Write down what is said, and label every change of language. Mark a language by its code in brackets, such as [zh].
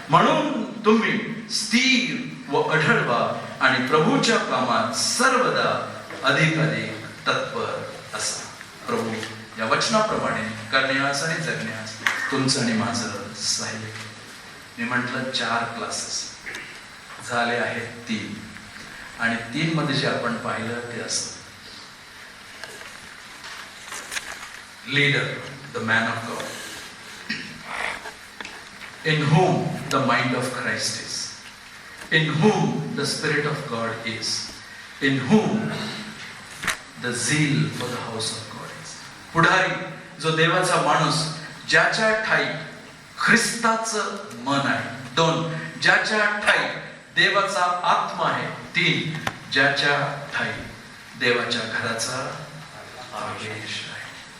[mr] म्हणून तुम्ही स्थिर व अढळ व्हा आणि प्रभूच्या कामात सर्वदा अधिकाधिक तत्पर असा. प्रभू या वचनाप्रमाणे करण्यास आणि जगण्यास तुमचं आणि माझं सहाय्य. मी म्हटलं 4 क्लासेस झाले आहेत 3 आणि 3 मध्ये जे आपण पाहिलं ते असं. [en] Leader, the man of God, in whom the mind of Christ is, in whom the Spirit of God is, in whom the zeal for the house of God is. [mr] पुढारी जो देवाचा माणूस, ज्याच्या ठाई ख्रिस्ताचं मन आहे. 2, ज्याच्या ठाई देवाचा आत्मा आहे. 3, ज्याच्या ठाई देवाच्या घराचा आवेश आहे.